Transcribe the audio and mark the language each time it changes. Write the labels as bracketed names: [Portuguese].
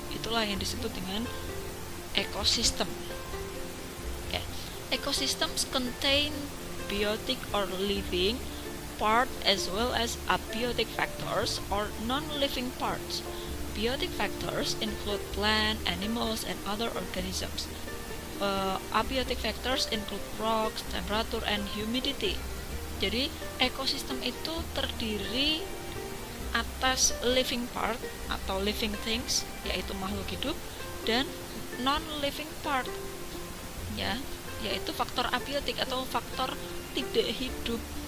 [Indonesian] Itulah yang disebut dengan ekosistem. [English] Okay. Ecosystems contain biotic or living part as well as abiotic factors or non-living parts. Biotic factors include plant, animals, and other organisms. Abiotic factors include rocks, temperature, and humidity. [Indonesian] Jadi ekosistem itu terdiri atas [English] living part [Indonesian] atau [English] living things, [Indonesian] yaitu makhluk hidup, dan [English] non-living part, [Indonesian] ya, yaitu faktor abiotik atau faktor tidak hidup.